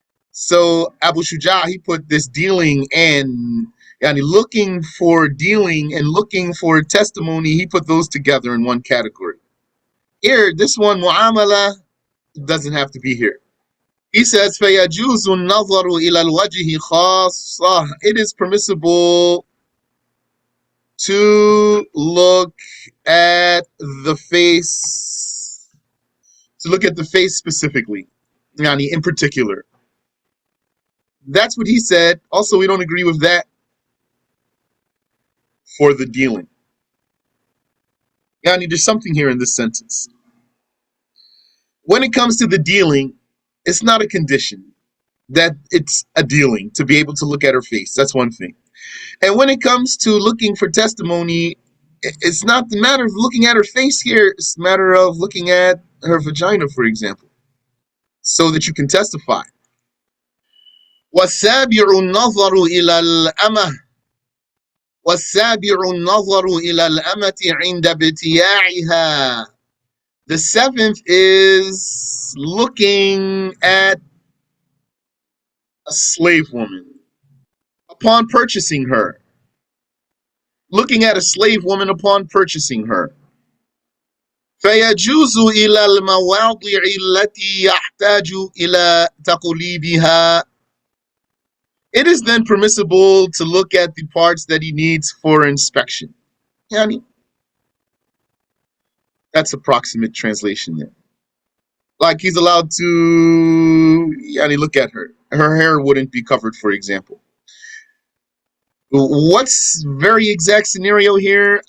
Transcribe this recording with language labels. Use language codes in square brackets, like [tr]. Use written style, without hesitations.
[en] So Abu Shuja, he put this dealing and looking for dealing and looking for testimony, he put those together in one category. Here, this one, mu'amala, doesn't have to be here. [ar] He says, فَيَجُوزُ النَّظَرُ إِلَى الْوَجْهِ خَاصَّةً. [en] It is permissible to look at the face, specifically, in particular. That's what he said. Also, we don't agree with that for the dealing. There's something here in this sentence. When it comes to the dealing, it's not a condition that it's a dealing to be able to look at her face. That's one thing. And when it comes to looking for testimony, it's not the matter of looking at her face here. It's a matter of looking at her vagina, for example, so that you can testify. [ar] والسابع النظر إلى الأمة والسابع النظر إلى الأمة عند ابتياعها. [en] The seventh is looking at a slave woman upon purchasing her. Looking at a slave woman upon purchasing her. [ar] فيجوز إلى المواضع التي يحتاج إلى تقليبها. [en] It is then permissible to look at the parts that he needs for inspection. Yani, that's approximate translation there. Like he's allowed to yani, look at her. Her hair wouldn't be covered, for example. What's very exact scenario here?